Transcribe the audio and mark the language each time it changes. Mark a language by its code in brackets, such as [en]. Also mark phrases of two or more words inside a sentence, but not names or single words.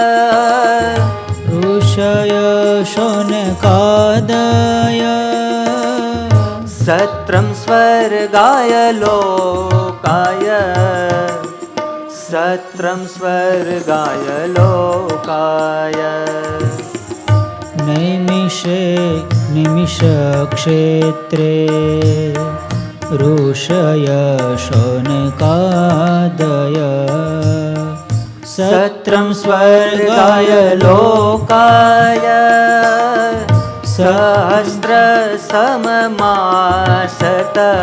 [sa] ऋषय शौनकादय. सत्रं स्वर्गाय लोकाय. सत्रं स्वर्गाय लोकाय. नैमिषे निमिषक्षेत्रे ऋषय शौनकादय सत्रं स्वर्गाय लोकाय सहस्रसममासत